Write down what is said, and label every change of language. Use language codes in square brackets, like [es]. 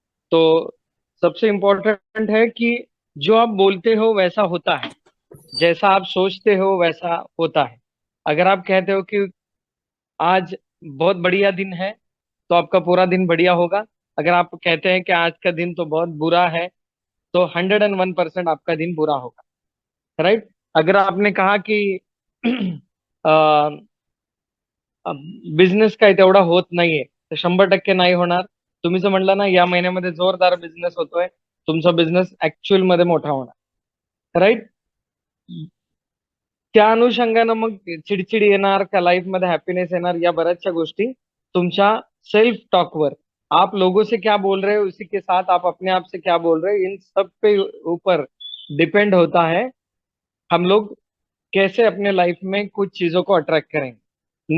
[hi] तो सबसे इम्पोर्टेंट है कि जो आप बोलते हो वैसा होता है, जैसा आप सोचते हो वैसा होता है। अगर आप कहते हो कि आज बहुत बढ़िया दिन है, तो आपका पूरा दिन बढ़िया होगा। अगर आप कहते हैं कि आज का दिन तो बहुत बुरा है, तो 101% आपका दिन बुरा होगा, राइट। अगर आपने कहा कि [mr] बिझनेस काय तेवढा होत नाहीये, तर 100% नाही होणार। तुम्ही जर म्हणला ना या महिन्यामध्ये जोरदार बिझनेस होतोय, तुमचा बिझनेस ऍक्च्युअल मध्ये मोठा होणार, राईट। त्या अनुषंगानं मग चिडचिड येणार का लाईफ मध्ये हॅपीनेस येणार, या बऱ्याचशा गोष्टी तुमच्या सेल्फ टॉकवर, [hi] आप लोगों से क्या बोल रहे हो उसी के साथ आप अपने आप से क्या बोल रहे हो, इन सब पे ऊपर डिपेंड होता है हम लोग कैसे अपने लाइफ में कुछ चीजों को अट्रैक्ट करेंगे।